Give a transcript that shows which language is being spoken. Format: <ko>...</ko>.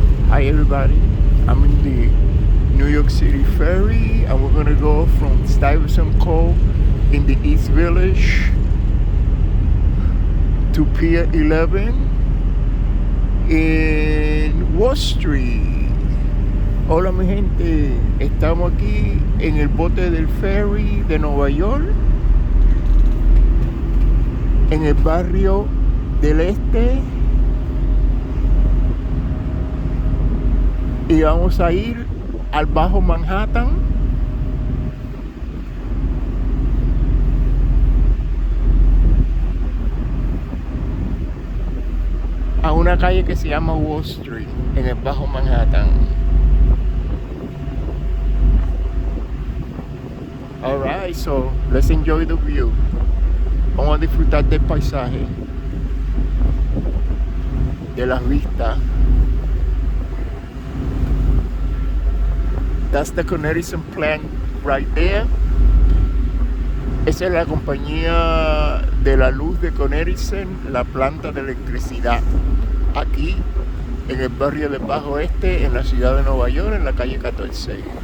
<en>Hi everybody, I'm in the New York City Ferry and we're gonna go from Stuyvesant Cove in the East Village to Pier 11 in Wall Street.</en> <es>Hola mi gente, estamos aquí en el bote del ferry de Nueva York, en el barrio del Este, y vamos a ir al Bajo Manhattan, a una calle que se llama Wall Street, en el Bajo Manhattan.</es> <en>Alright, so let's enjoy the view.</en> <es>Vamos a disfrutar del paisaje, de las vistas.</es> <en>That's the Connecticut plant right there.</en> <es>Esa es la compañía de la luz de Connecticut, la planta de electricidad, aquí en el barrio del Bajo Este, en la ciudad de Nueva York, en la calle 14.</es>